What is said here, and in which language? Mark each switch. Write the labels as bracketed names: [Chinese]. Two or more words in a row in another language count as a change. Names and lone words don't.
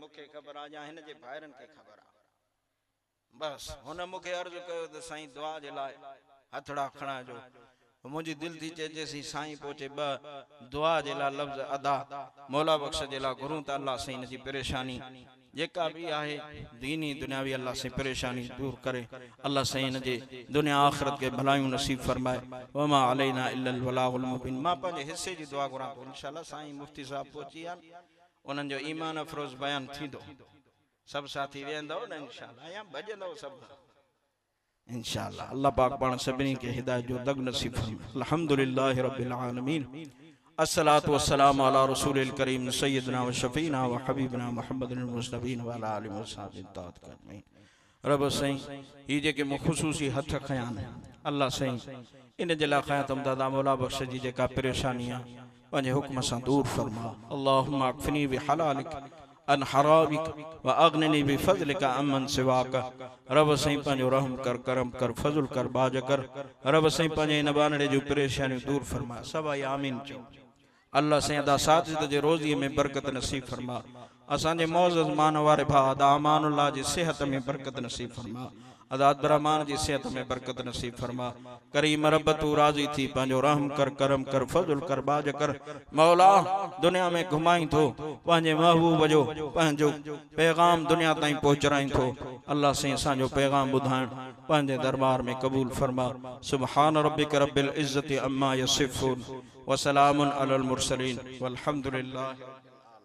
[Sindhi] मूंखे ख़बर आहे या हिन जे भाइरनि खे ख़बर आहे बसि हुन मूंखे अर्ज़ु कयो त साईं दुआ जे लाइ हथड़ा खणाइजो मुंहिंजी दिलि थी चए जेसीं साईं पहुचे ॿ दुआ जे लाइ लफ़्ज़ अदा मौला बख़्श जे लाइ घुरूं त अल्लाह साईं हिन जी परेशानी जेका भी आहे दीनी दुनियावी अल्लाह से परेशानी दूर करे अल्लाह साईं हिन जे दुनिया आख़िरत के भलायूं नसीब फरमाए वमा [Arabic] علينا إلا البلاغ المبين [Sindhi] मां पंहिंजे हिस्से जी दुआ घुरां थो [Arabic] إن شاء الله [Sindhi] साईं मुफ्ती साहब पहुची विया उन्हनि जो ईमान अफ़रोज़ बयान थींदो सभु साथी वेंदव न [Arabic] إن شاء الله [Sindhi] या भॼंदव सभु [Arabic] إن شاء الله [Sindhi] अल्लाह पाक पाण सभिनी खे हिदायत जो दग नसीब फरमाए [Arabic] الحمد لله رب العالمين الصلاة والسلام على رسوله الكريم سيدنا وشفيعنا وحبيبنا محمد المصطفى وعلى آله وصحبه أجمعين [Sindhi] रब साईं ही जेके ख़ुसूसी हथ खयां अल्लाह साईं इन जे लाइ खयां तम दादा मौला बख़्श जी जेका परेशानी आहे पंहिंजे हुक्म सां दूर फरमा [Arabic] اللهم اكفني بحلالك عن حرامك وأغنني بفضلك عمن سواك [Sindhi] रब साईं पंहिंजो रहम कर करम कर फज़ल कर बाज कर रब साईं पंहिंजे इन बानड़े जूं परेशानियूं दूर फरमा सभई आमीन चओ अल्लाह साईं अदा साजिद जे रोज़ीअ में बरकत नसीब फरमा असांजे मौज़ज़ मान वारे भाउ अदा अमानुल्लाह जी सेहत में बरकत नसीब फरमा अदा अब्दुर्रहमान जी सेहत में बरकत नसीब फरमा करीम रब तू राज़ी थी पंहिंजो रहम कर करम कर फज़ल कर बाज कर मौला दुनिया में घुमाई थो पंहिंजे महबूब जो पंहिंजो पैगाम दुनिया ताईं पहुचाईं थो अल्लाह साईं असांजो पैगाम ॿुधाइण पंहिंजे दरबार में क़बूल फरमा [Arabic] سبحان ربك رب العزة عما يصفون وسلام على المرسلين والحمد لله